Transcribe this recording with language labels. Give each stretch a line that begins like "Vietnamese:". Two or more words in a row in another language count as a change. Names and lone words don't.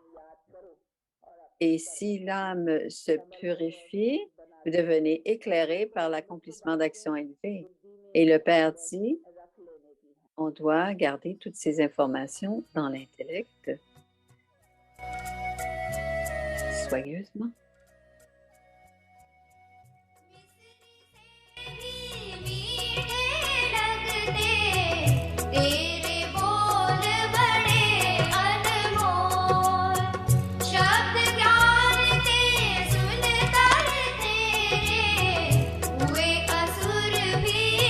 French: Et si l'âme se purifie, vous devenez éclairé par l'accomplissement d'actions élevées. Et le Père dit, on doit garder toutes ces informations dans l'intellect soigneusement.
Hindi: तेरे बोल बड़े अनमोल शब्द ज्ञान के सुन कर तेरे हुए असुर भी